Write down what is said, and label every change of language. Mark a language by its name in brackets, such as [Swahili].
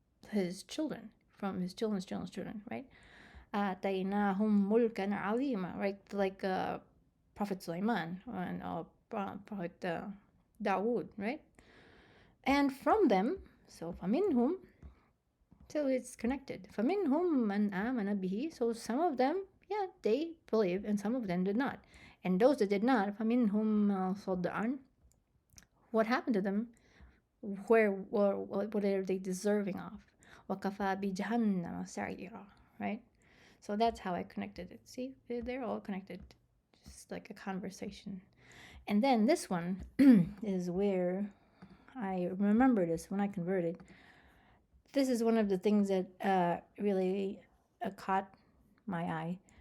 [English] His children, from his children's children, right? [Arabic] آتيناهم ملكا عظيما, [English] right? Like Prophet Sulaiman and Prophet Dawood, right? And from them, so فمنهم, so it's connected. [Arabic] فمنهم من آمن به, [English] so some of them, yeah, they believed, and some of them did not. And those that did not, [Arabic] فمنهم صد عن, [English] what happened to them? What are they deserving of? [Arabic] وكفى بجهنم سعيرا, [English] right? So that's how I connected it. See, they're all connected, just like a conversation. And then this one is where I remember this when I converted. This is one of the things that really caught my eye.